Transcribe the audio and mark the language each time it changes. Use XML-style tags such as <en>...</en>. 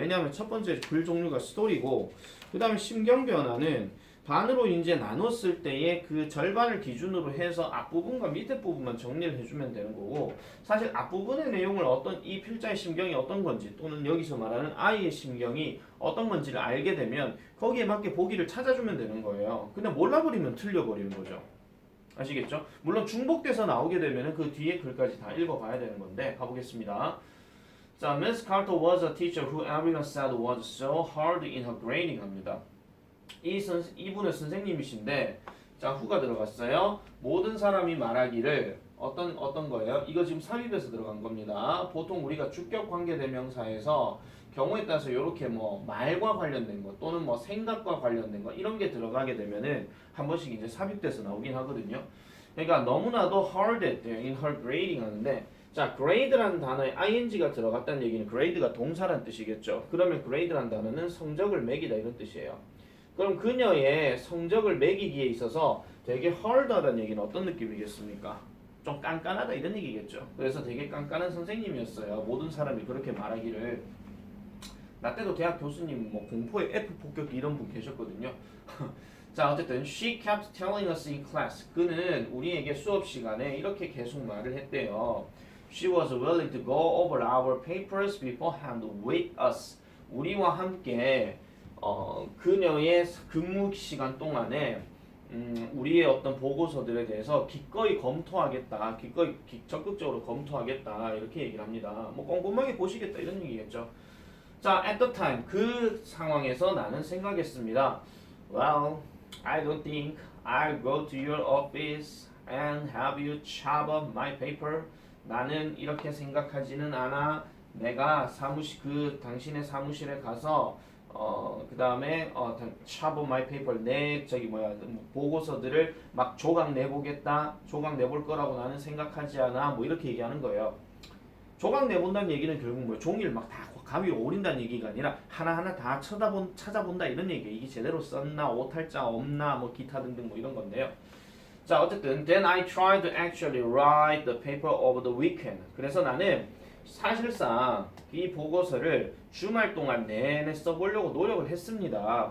<ko>왜냐하면 첫 번째 글 종류가 스토리고, 그 다음에 심경 변화는 반으로 이제 나눴을 때의 그 절반을 기준으로 해서 앞부분과 밑에 부분만 정리를 해주면 되는 거고, 사실 앞부분의 내용을 어떤 이 필자의 심경이 어떤 건지 또는 여기서 말하는 아이의 심경이 어떤 건지를 알게 되면 거기에 맞게 보기를 찾아주면 되는 거예요. 근데 몰라버리면 틀려버리는 거죠. 아시겠죠? 물론 중복돼서 나오게 되면 그 뒤에 글까지 다 읽어봐야 되는 건데 가보겠습니다.</ko> <en>자, Miss Carter was a teacher who everyone said was so hard in her grading</en> <ko>합니다. 이분은 선생님이신데 자, who가 들어갔어요. 모든 사람이 말하기를 어떤 거예요? 이거 지금 삽입에서 들어간 겁니다. 보통 우리가 주격 관계 대명사에서 경우에 따라서 이렇게 뭐 말과 관련된 거 또는 뭐 생각과 관련된 거 이런 게 들어가게 되면은 한 번씩 이제 삽입돼서 나오긴 하거든요. 그러니까 너무나도 hard 했대요.</ko> <en>in her grading</en> <ko>하는데 자, grade라는 단어에 ing가 들어갔다는 얘기는 grade가 동사란 뜻이겠죠. 그러면 grade라는 단어는 성적을 매기다 이런 뜻이에요. 그럼 그녀의 성적을 매기기에 있어서 되게 hard하다는 얘기는 어떤 느낌이겠습니까? 좀 깐깐하다 이런 얘기겠죠. 그래서 되게 깐깐한 선생님이었어요. 모든 사람이 그렇게 말하기를. 나 때도 대학 교수님 뭐 공포의 F 폭격기 이런 분 계셨거든요.</ko> <en>자, 어쨌든 she kept telling us in class.</en> <ko>그는 우리에게 수업 시간에 이렇게 계속 말을 했대요.</ko> <en>She was willing to go over our papers beforehand with us.</en> <ko>우리와 함께 그녀의 근무 시간 동안에 우리의 어떤 보고서들에 대해서 기꺼이 검토하겠다, 적극적으로 검토하겠다 이렇게 얘기를 합니다. 뭐 꼼꼼하게 보시겠다 이런 얘기겠죠. 자,</ko> <en>at the time</en> <ko>그 상황에서 나는 생각했습니다.</ko> <en>Well, I don't think I'll go to your office and have you chop up my paper.</en> <ko>나는 이렇게 생각하지는 않아. 내가 당신의 사무실에 가서 그 다음에</ko> <en>chop up my paper</en> <ko>내 보고서들을 막 조각 내볼 거라고 나는 생각하지 않아. 뭐 이렇게 얘기하는 거예요. 조각 내본다는 얘기는 결국 뭐 종이를 막 다 가위에 오린다는 얘기가 아니라 하나하나 다 찾아본다 이런 얘기예요. 이게 제대로 썼나, 오탈자 없나, 뭐 기타 등등 뭐 이런 건데요.</ko> <en>자, 어쨌든 then I tried to actually write the paper over the weekend.</en> <ko>그래서 나는 사실상 이 보고서를 주말 동안 내내 써보려고 노력을 했습니다.</ko>